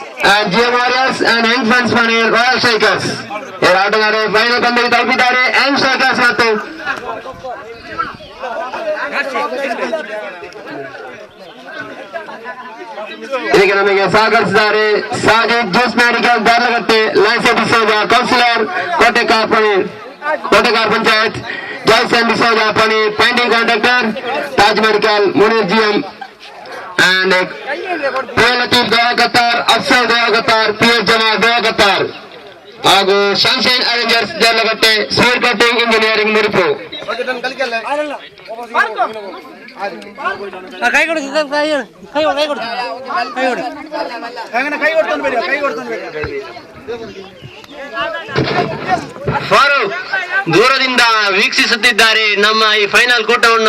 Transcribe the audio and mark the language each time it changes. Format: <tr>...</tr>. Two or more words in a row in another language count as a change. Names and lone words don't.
<en>and GM Warriors and Young Fans Money Royal Strikers.</en> <kn>ಇವರ ಆಟಗಾರರು ಫೈನಲ್ ಪಂದ್ಯಕ್ಕೆ ತಲುಪಿದ್ದಾರೆ. ಯಂಗ್ ಸ್ಟ್ರೈಕರ್ಸ್ ಮತ್ತು ಇದಕ್ಕೆ ನಮಗೆ ಸಹಕರಿಸಿದ್ದಾರೆ ಸಾಜಿದ್ ಜ್ಯೂಸ್ ಮೆಡಿಕಲ್ ದಾರ್ಲಗಟ್ಟೆ, ಲೈನ್ಸ್ ಡಿಸೋಜ ಕೌನ್ಸಿಲರ್ ಕೋಟೆಕಾರ್ ಪಂಚಾಯತ್, ಜಾಯ್ಸನ್ ಡಿಸೋಜ ಪಣೀರ್</kn> <en>painting contractor,</en> <kn>ತಾಜ್ ಮೆಡಿಕಲ್ ಮುನೀರ್ GM and Latief Goa Qatar, Afsal Goa Qatar, PS Jama Goa Qatar ಹಾಗೂ ಸನ್ಶೈನ್ ಅರೇಂಜರ್ಸ್ ಜಾರ್ಲಗಟ್ಟೆ, ಸ್ಪೀಡ್ ಕಟ್ಟಿಂಗ್ ಇಂಜಿನಿಯರಿಂಗ್ ಮುರಿಪು. ಫಾರೂಕ್ ದೂರದಿಂದ ವೀಕ್ಷಿಸುತ್ತಿದ್ದಾರೆ ನಮ್ಮ ಈ ಫೈನಲ್ ಕೂಟವನ್ನು.</kn>